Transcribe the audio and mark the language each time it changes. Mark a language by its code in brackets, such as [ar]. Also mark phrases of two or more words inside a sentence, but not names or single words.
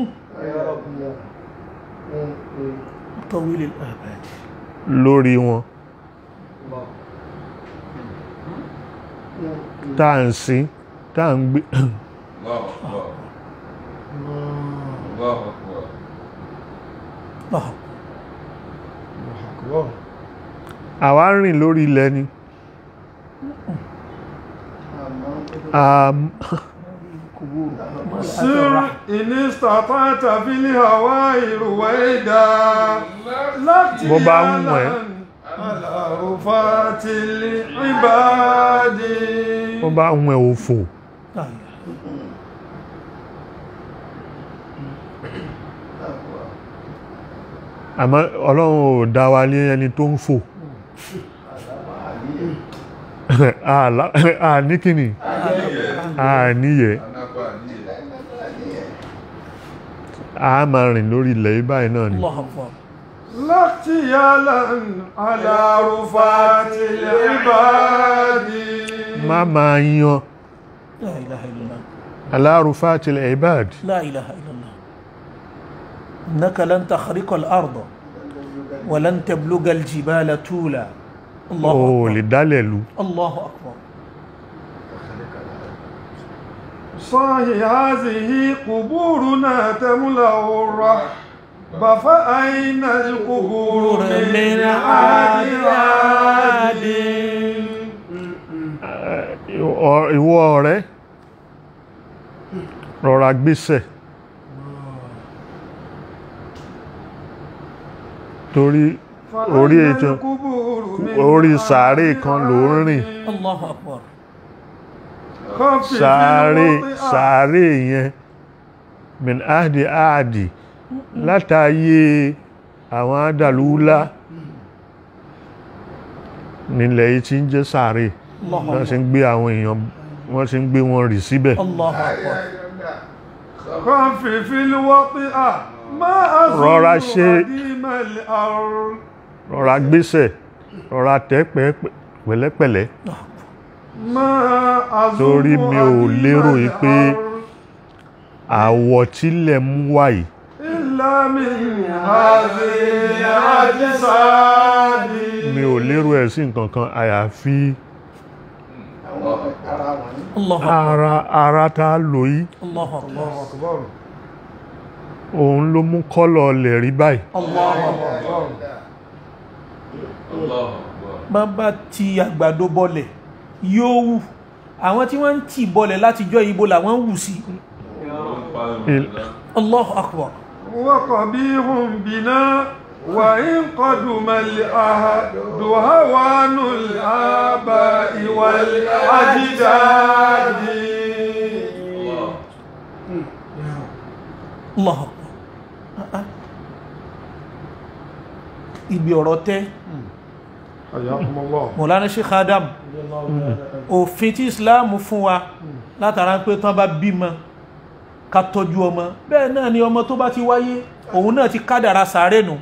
[yo] lórí wọn tá à ń sin tá à ń gbé àwa ń rìn lórí ilẹ̀ ni [ar] سر إن استطعت في الهواء رويدا [yo] bó bá ń wọ̀n ẹ́ [ar] على رفات العباد [yo] bó bá ń wọ̀n ẹ́ òfò àmọ́ Ọlọ́run ò dá wa ní ẹni tó ń fò ní kíni níyẹ a máa rìn lórí ilẹ̀ báyìí náà ni [ar] لاغتيالا على رفات العباد [yo] má máa yan [ar] لا إله إلا الله على رفات العباد لا إله إلا الله إنك لن تخرق الأرض ولن تبلغ الجبال طولا الله [yo] ó [ar] أكبر [yo] lè dálẹ̀ lu [ar] الله أكبر صاحي هذه قبورنا تملأ الرحب فأين القبور من عاد [yo] ìwọ ọ̀rẹ́ rọra gbéṣẹ̀ torí orí sàárè kan ló ń rìn. [ar] الله أكبر. [yo] sàárè yẹn [ar] من عهد [yo] látàyé àwọn adàlúlá nílẹ̀ yìí tí ń jẹ́ sàárè wọ́n ṣe ń gbé àwọn èèyàn wọ́n ṣe ń gbé wọn rì síbẹ̀. [ar] الله أكبر. خفف الوطئ ما [yo] rọra [ar] أظن [yo] ṣe [ar] قديم الأرض [yo] rọra gbéṣẹ̀ rọra tẹ̀ pẹ̀lẹ́pẹ̀lẹ́ [ar] ما أظن [yo] torí mi ò lérò yìí pé [ar] الأرض [yo] àwọ̀ tílẹ̀ mú wáyìí [ar] إلا من هذه الأجساد [yo] mi ò lérò ẹ̀ sí nǹkan kan àyàfi [ar] الله أكبر. [yo] ara tá a lò yìí [ar] الله أكبر. [yo] òun ló mú kọ́lọ̀ lẹ̀ rí báyìí. [ar] الله أكبر. [yo] bàbá ti àgbàdo bọlẹ̀ yóò wù àwọn tí wọ́n ń tì bọlẹ̀ látijọ́ ibo làwọn wù sí. [ar] الله أكبر. وقبيح بنا وإن قدم الأهد هوان الآباء والأجداد الله أكبر. [yo] ibi ọ̀rọ̀ tẹ́ [ar] حياكم الله [yo] Mọ̀lánà Sheikh Adam òfin tí Islam fún wa látara pé tán bá bímọ ká tọ́jú ọmọ bẹ́ẹ̀ náà ni ọmọ tó bá ti wáyé òun náà ti kádàrá sàárè nù